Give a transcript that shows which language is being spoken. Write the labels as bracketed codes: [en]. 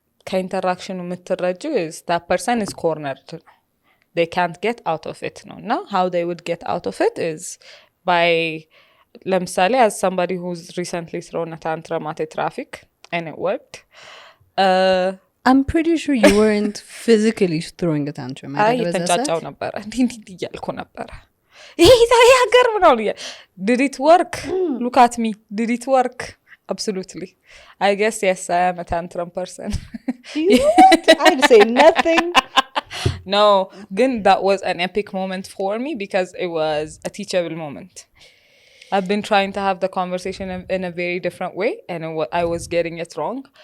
[am] ከኢንተራክሽኑ የምትረጂው [en] is that person is cornered [am] ነው። [en] They can't get out of it [am] ነው። እና [en] how they would get out of it is by [am] ለምሳሌ [en] as somebody who's recently thrown a tantrum at a traffic and it worked. I'm pretty sure you weren't physically throwing a tantrum. [am] የተንጫጫው ነበረ እንዲህ እያልኩ ነበረ ይሄ ሀገር ምናምን እያል [en] did it work? Look at me. Did it work? Absolutely. I guess yes, I am a tantrum person. You know what? I'd say nothing. No, then that was an epic moment for me because it was a teachable moment. I've been trying to have the conversation in a very different way and I was getting it wrong.